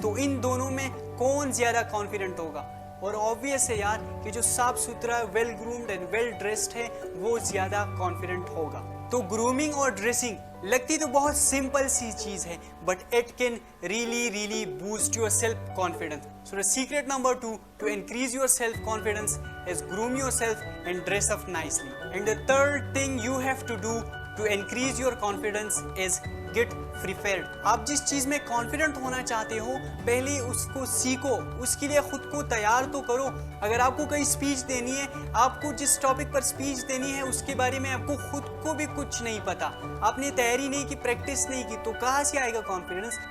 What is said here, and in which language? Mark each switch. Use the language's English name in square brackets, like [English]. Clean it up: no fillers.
[Hindi] तो इन दोनों में कौन ज़्यादा कॉन्फिडेंट होगा? और ऑब्वियस है यार कि जो साफ सुथरा, [English] well groomed and well dressed [Hindi] है वो ज़्यादा कॉन्फिडेंट होगा। तो ग्रूमिंग और ड्रेसिंग लगती तो बहुत सिंपल सी चीज़ है, [English] But it can really boost your self confidence. So the secret number 2 to increase your self confidence is groom yourself and dress up nicely. And the third thing you have to do to increase your confidence is get prepared. [Hindi] आप जिस चीज़ में confident होना चाहते हो, पहले उसको सीखो, उसके लिए खुद को तैयार तो करो। अगर आपको कोई स्पीच देनी है, आपको जिस टॉपिक पर स्पीच देनी है उसके बारे में आपको खुद को भी कुछ नहीं पता, आपने तैयारी नहीं की, प्रैक्टिस नहीं की, तो कहाँ से आएगा कॉन्फिडेंस?